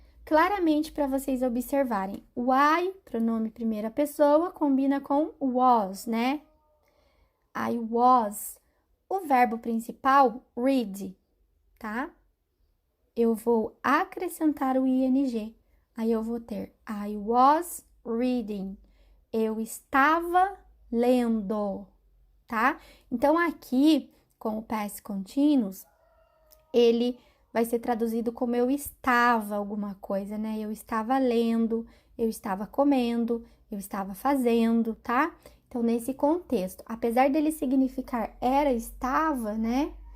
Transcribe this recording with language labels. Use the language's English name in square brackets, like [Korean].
[Portuguese] claramente para vocês observarem. O I, pronome primeira pessoa, combina com was, né? [English] I was. [Portuguese] O verbo principal, read, tá? Eu vou acrescentar o ing. Aí eu vou ter [English] I was reading. [Portuguese] Eu estava lendo, tá? Então, aqui, com o past continuous, ele vai ser traduzido como eu estava alguma coisa, né? Eu estava lendo, eu estava comendo, eu estava fazendo, tá? Então, nesse contexto, apesar dele significar era, estava, né?